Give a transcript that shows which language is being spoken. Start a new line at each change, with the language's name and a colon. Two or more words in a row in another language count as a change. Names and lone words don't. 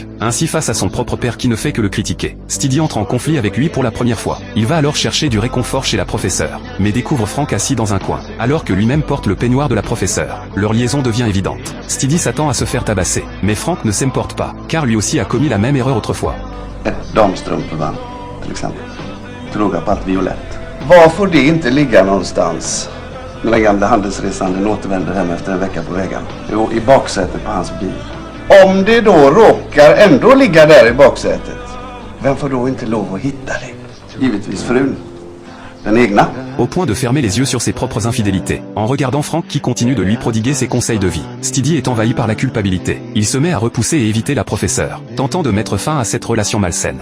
French: Ainsi, face à son propre père qui ne fait que le critiquer, Stidi entre en conflit avec lui pour la première fois. Il va alors chercher du réconfort chez la professeure, mais découvre Frank assis dans un coin, alors que lui-même porte le peignoir de la professeure. Leur liaison devient évidente. Stidi s'attend à se faire tabasser, mais Frank ne s'emporte pas, car lui aussi a commis la même erreur autrefois.
Swedish: Ett damstrumpeband, till exempel. Droga på allt violett. Var får det inte ligga någonstans? När den gamla handelsresanden återvänder hem efter en vecka på vägen. Jo, i baksätet på hans bil. Om det då råkar ändå ligga där i baksätet, vem får då inte lov att hitta det? Givetvis frun. Den egna.
French: Au point de fermer les yeux sur ses propres infidélités, en regardant Frank qui continue de lui prodiguer ses conseils de vie. Stidi est envahi par la culpabilité. Il se met à repousser et éviter la professeure, tentant de mettre fin à cette relation malsaine.